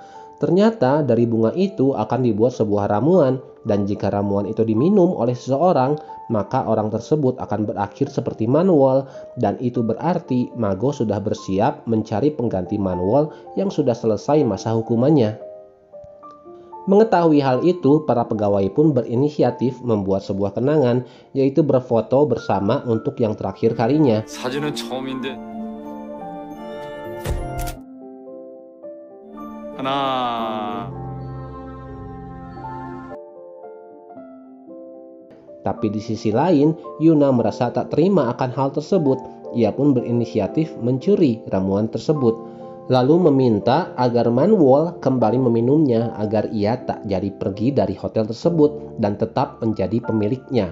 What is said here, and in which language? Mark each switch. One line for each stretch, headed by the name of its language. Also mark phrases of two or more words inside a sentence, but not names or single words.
Indonesian: Ternyata dari bunga itu akan dibuat sebuah ramuan, dan jika ramuan itu diminum oleh seseorang, maka orang tersebut akan berakhir seperti Manwol, dan itu berarti Mago sudah bersiap mencari pengganti Manwol yang sudah selesai masa hukumannya. Mengetahui hal itu, para pegawai pun berinisiatif membuat sebuah kenangan, yaitu berfoto bersama untuk yang terakhir kalinya.
Korean: 사진은 처음인데. 하나.
Indonesian: Tapi di sisi lain, Yuna merasa tak terima akan hal tersebut. Ia pun berinisiatif mencuri ramuan tersebut, lalu meminta agar Manwol kembali meminumnya agar ia tak jadi pergi dari hotel tersebut dan tetap menjadi pemiliknya.